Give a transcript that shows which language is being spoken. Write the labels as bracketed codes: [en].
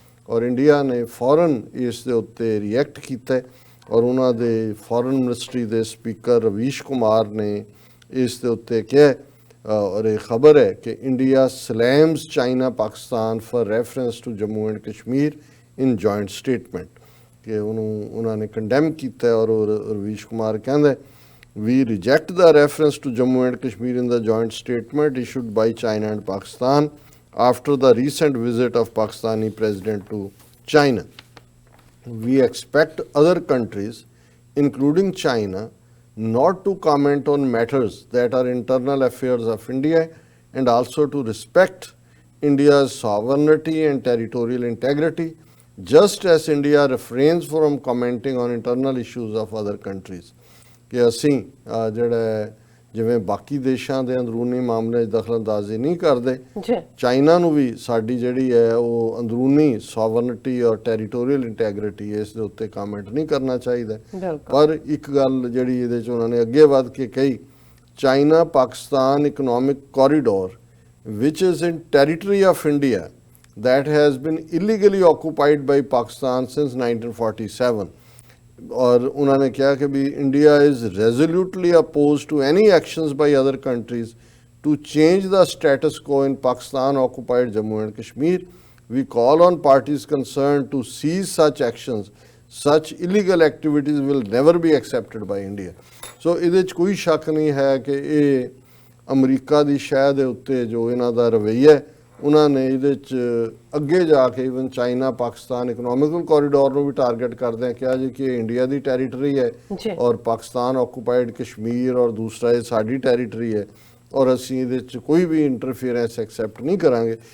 [pa] ਔਰ ਇੰਡੀਆ ਨੇ ਫੌਰਨ ਇਸ ਦੇ ਉੱਤੇ ਰਿਐਕਟ ਕੀਤਾ ਔਰ ਉਹਨਾਂ ਦੇ ਫੌਰਨ ਮਿਨਿਸਟਰੀ ਦੇ ਸਪੀਕਰ ਰਵੀਸ਼ ਕੁਮਾਰ ਨੇ ਇਸ ਦੇ ਉੱਤੇ ਕਿਹਾ ਔਰ ਇਹ ਖਬਰ ਹੈ ਕਿ [en] India slams China Pakistan for reference to Jammu and Kashmir in joint statement [pa] ਕਿ ਉਹਨਾਂ ਨੇ ਕੰਡੈਮ ਕੀਤਾ ਔਰ ਰਵੀਸ਼ ਕੁਮਾਰ ਕਹਿੰਦਾ [en] we reject the reference to Jammu and Kashmir in the joint statement issued by China and Pakistan after the recent visit of Pakistani president to China. We expect other countries, including China, not to comment on matters that are internal affairs of India and also to respect India's sovereignty and territorial integrity, just as India refrains from commenting on internal issues of other countries. [pa] ਕਿ ਅਸੀਂ ਜਿਹੜਾ ਜਿਵੇਂ ਬਾਕੀ ਦੇਸ਼ਾਂ ਦੇ ਅੰਦਰੂਨੀ ਮਾਮਲੇ 'ਚ ਦਖਲਅੰਦਾਜ਼ੀ ਨਹੀਂ ਕਰਦੇ, ਚਾਈਨਾ ਨੂੰ ਵੀ ਸਾਡੀ ਜਿਹੜੀ ਹੈ ਉਹ ਅੰਦਰੂਨੀ ਸੋਵਰਨਿਟੀ ਔਰ ਟੈਰੀਟੋਰੀਅਲ ਇੰਟੈਗਰਿਟੀ ਇਸ ਦੇ ਉੱਤੇ ਕਮੈਂਟ ਨਹੀਂ ਕਰਨਾ ਚਾਹੀਦਾ। ਪਰ ਇੱਕ ਗੱਲ ਜਿਹੜੀ ਇਹਦੇ 'ਚ ਉਹਨਾਂ ਨੇ ਅੱਗੇ ਵੱਧ ਕੇ ਕਹੀ, China Pakistan economic corridor [en] which is in territory of India that has been illegally occupied by Pakistan since 1947. [pa] और उन्होंने कहा कि भी [en] India is resolutely oppose to any actions by other countries to change the status quo in Pakistan occupied Jammu and Kashmir. We call on parties concern to cease such actions. Such illegal activities will never be accepted by India. [pa] सो इहदे च कोई शक नहीं है कि ये अमरीका की शह के उत्ते जो इन्हां दा रवैया है उन्होंने ਇਹਦੇ 'ਚ ਅੱਗੇ ਜਾ ਕੇ even China Pakistan economical corridor ਨੂੰ ਵੀ ਟਾਰਗੇਟ ਕਰਦੇ ਆ ਕਿਹਾ ਜੀ ਕਿ ਇੰਡੀਆ ਦੀ ਟੈਰੀਟਰੀ ਹੈ ਔਰ ਪਾਕਿਸਤਾਨ ਆਕੂਪਾਈਡ ਕਸ਼ਮੀਰ ਔਰ ਦੂਸਰਾ ਇਹ ਸਾਡੀ ਟੈਰੀਟਰੀ ਹੈ ਔਰ ਅਸੀਂ ਇਹਦੇ 'ਚ ਕੋਈ ਵੀ ਇੰਟਰਫੀਅਰੈਂਸ ਐਕਸੈਪਟ ਨਹੀਂ ਕਰਾਂਗੇ।